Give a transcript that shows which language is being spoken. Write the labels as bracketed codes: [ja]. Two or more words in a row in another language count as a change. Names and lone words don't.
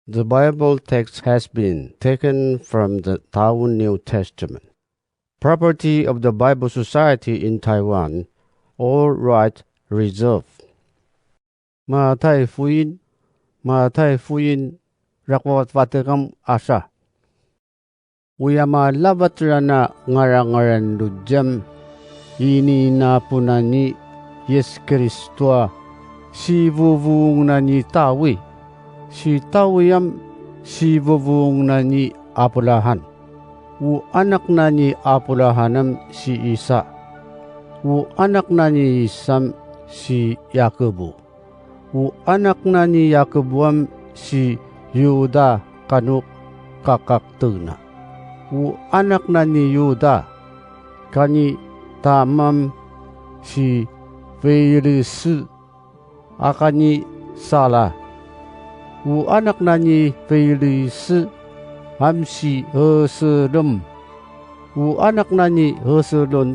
[en] The Bible text has been taken from the Taiwan New Testament. Property of the Bible Society in Taiwan, all right reserved. [bnn] Matay Fuyin, rakwat vatekam asa. Uyama labatrana ngarangaran lujam, ini na punani Yes Kristua, si vuvung nani tawi, si tawiyam si vuvung nani apulahan. U anak nani apulahanam si Isa, u anak nani Isam si Yakobo, u anak nani Yakobuam si Yuda kanuk kakaktuna, u anak nani Yuda kani tamam si Feilisu akani Salah, u anak nani Feilisu hamsi Heselum, u anak nani Heselun